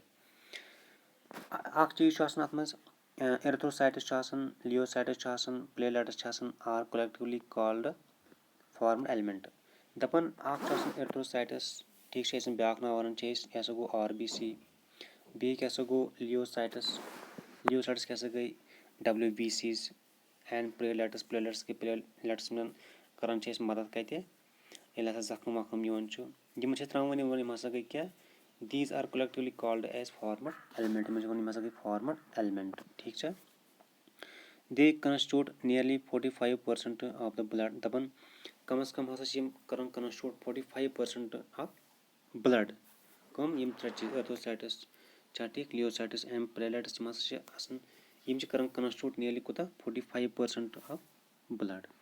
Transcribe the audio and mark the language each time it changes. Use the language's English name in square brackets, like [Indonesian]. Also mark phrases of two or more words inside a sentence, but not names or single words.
[Kashmiri] اکھ چیٖز چھُ آسان اَتھ منٛز ایرتھروسایٹس چھُ آسان لیوسایٹس چھُ آسان پلیلیٹس چھِ آسان [English] are collectively called formed element. [Kashmiri] دَپان اکھ چھُ آسان ایرتھروسایٹس ٹھیٖک چھِ أسۍ بیاکھ ناو وَنان چھِ أسۍ یہِ ہسا گوٚو آر بی سی. بیٚیہِ کیاہ سا گوٚو لیوسایٹس کیاہ سا گٔے [English] WBCs and platelets [Kashmiri] گٔے پلیلیٹس منٛز کران چھِ أسۍ مدد کَتہِ ییٚلہِ ہسا زخم وخم یِوان چھُ یِم چھِ تراوان یِم ہسا گٔے کیاہ [English] these are collectively called as formed element. [Kashmiri] یِمن چھِ وَنان یِم ہسا گٔے [English] formed element [Kashmiri] ٹھیٖک چھا. [English] they constitute nearly 45% of the blood. [Kashmiri] دَپان کم از کم ہسا چھِ یِم کران [English] constitute 45% of blood [Kashmiri] کٕم یِم ترٛےٚ چیٖز ایرتھروسایٹس چھا ٹھیٖک [English] leukocytes and platelets [Kashmiri] یِم ہسا چھِ آسان یِم چھِ کران [English] constitute nearly [Kashmiri] کوٗتاہ [English] 45% of blood.